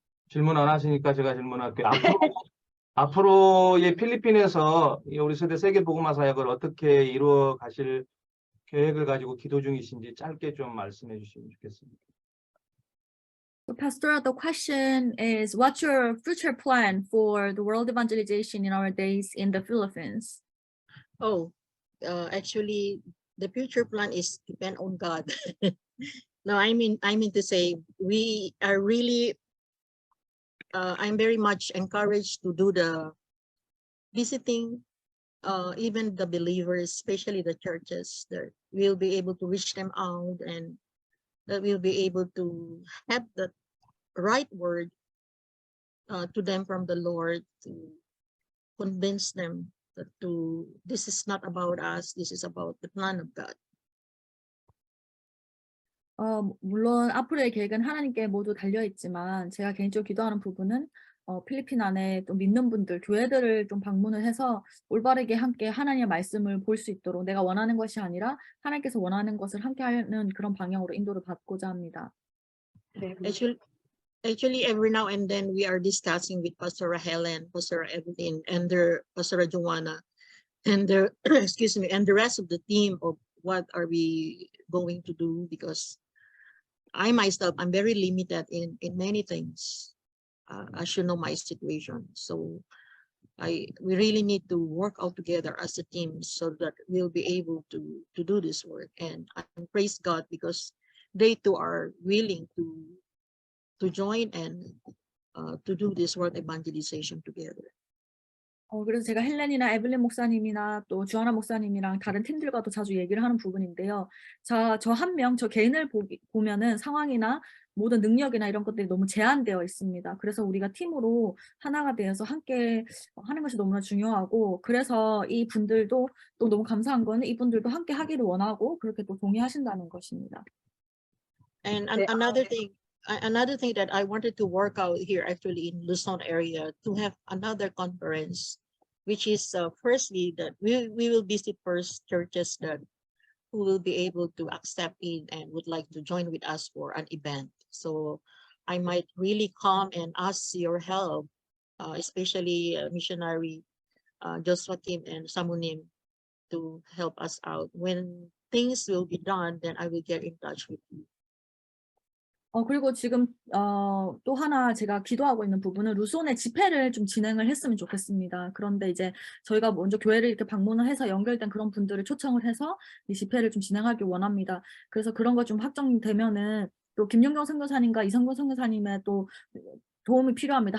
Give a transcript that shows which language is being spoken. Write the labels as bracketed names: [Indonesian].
[Korean] 질문 안 하시니까 제가 질문할게요. 앞으로의 필리핀에서 우리 세대 세계복음화 사역을 어떻게 이루어 가실 계획을 가지고 기도 중이신지 짧게 좀 말씀해 주시면 좋겠습니다. [English] So, Pastor, the question is, what's your future plan for the world evangelization in our days in the Philippines? Oh, actually, the future plan is depend on God. No, I mean to say we are really. I'm very much encouraged to do the visiting, even the believers, especially the churches, that we'll be able to reach them out and that we'll be able to have the right word to them from the Lord to convince them that this is not about us, this is about the plan of God. [Korean] 물론 앞으로의 계획은 하나님께 모두 달려있지만 제가 개인적으로 기도하는 부분은 필리핀 안에 또 믿는 분들, 교회들을 좀 방문을 해서 올바르게 함께 하나님의 말씀을 볼 수 있도록 내가 원하는 것이 아니라 하나님께서 원하는 것을 함께 하는 그런 방향으로 인도를 받고자 합니다. 네, [English] Actually, every now and then we are discussing with Pastor Helen, Pastor Evelyn, and Pastor Joanna, and the excuse me, and the rest of the team of what are we going to do, because I myself, I'm very limited in many things, as you know my situation. So we really need to work out together as a team so that we'll be able to do this work. And I praise God because they too are willing to join and to do this work evangelization together. [Korean] 그래서 제가 헬렌이나 에블린 목사님이나 또 주하나 목사님이랑 다른 팀들과도 자주 얘기를 하는 부분인데요. 저 한 명, 저 개인을 보면은 상황이나 모든 능력이나 이런 것들이 너무 제한되어 있습니다. 그래서 우리가 팀으로 하나가 되어서 함께 하는 것이 너무나 중요하고, 그래서 이 분들도 또 너무 감사한 거는 이분들도 함께 하기를 원하고 그렇게 또 동의하신다는 것입니다. [English] And [Korean] 네, [English] another thing that I wanted to work out here actually in Luzon area to have another conference, which is firstly that we will visit first churches that who will be able to accept it and would like to join with us for an event. So I might really come and ask your help, especially missionary Joshua Kim and Samunim, to help us out. When things will be done, then I will get in touch with you. [Korean] 그리고 지금 또 하나 제가 기도하고 있는 부분은 루손의 집회를 좀 진행을 했으면 좋겠습니다. 그런데 이제 저희가 먼저 교회를 이렇게 방문을 해서 연결된 그런 분들을 초청을 해서 이 집회를 좀 진행하길 원합니다. 그래서 그런 거 좀 확정되면은 또 김영경 선교사님과 이성근 선교사님의 또 도움이 필요합니다.